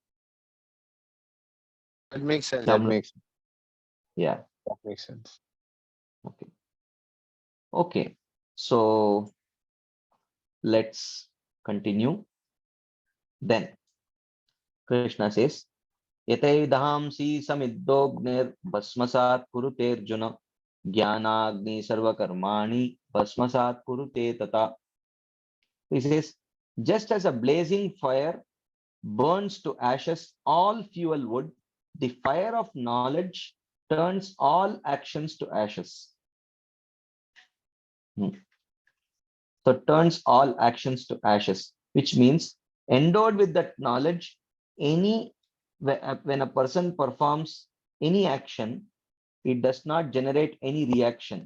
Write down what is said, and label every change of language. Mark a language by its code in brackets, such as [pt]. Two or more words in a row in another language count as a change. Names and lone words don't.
[en] That makes sense. Yeah. That makes sense. Okay. Okay. So let's continue. Then Krishna says, [sa] Yataidahamsi samiddhognir bhasmasat kuruterjuna jnanagni sarvakarmani bhasmasat kurute tata. [en] He says, just as a blazing fire burns to ashes all fuel wood, the fire of knowledge turns all actions to ashes. So turns all actions to ashes, which means endowed with that knowledge, when a person performs any action, it does not generate any reaction.